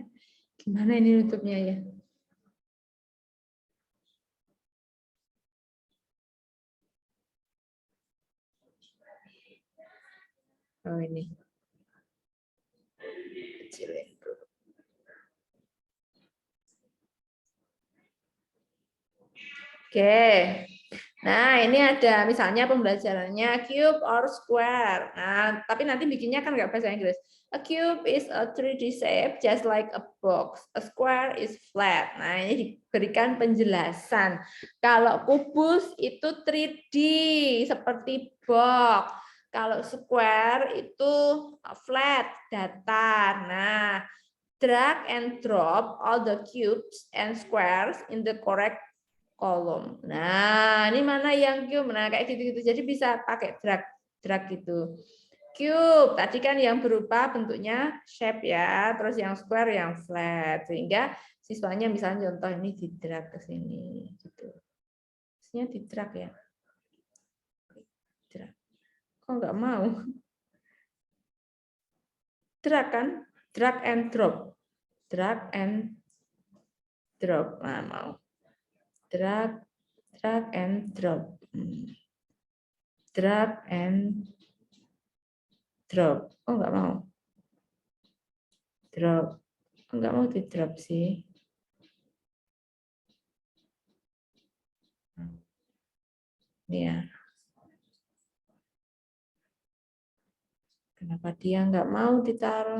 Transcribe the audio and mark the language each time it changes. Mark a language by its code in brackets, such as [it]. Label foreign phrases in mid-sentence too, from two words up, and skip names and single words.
[id] Gimana ini nutupnya ya? Oh, ini. Kecilin dulu. Oke. Nah, ini ada misalnya pembelajarannya [en] cube or square. [id] Nah, tapi nanti bikinnya kan nggak bahasa Inggris. [en] A cube is a 3D shape just like a box. A square is flat. [id] Nah, ini diberikan penjelasan. Kalau kubus itu 3D seperti box. Kalau square itu flat, datar. Nah, [en] drag and drop all the cubes and squares in the correct kolom. [id] Nah, ini mana yang cube? Nah, kayak gitu-gitu. Jadi bisa pakai drag gitu. Cube tadi kan yang berupa bentuknya shape ya, terus yang square yang flat. Sehingga siswanya misalnya contoh ini di drag ke sini gitu. Maksudnya di drag ya. Drag. Kok nggak mau? Drag kan? [en] Drag and drop. Drag and drop. [id] Nah, mau. [en] Drag and drop. Drag and drop. [id] Oh, nggak mau. Drop. Nggak mau di drop sih. Ya. Kenapa dia nggak mau ditaruh?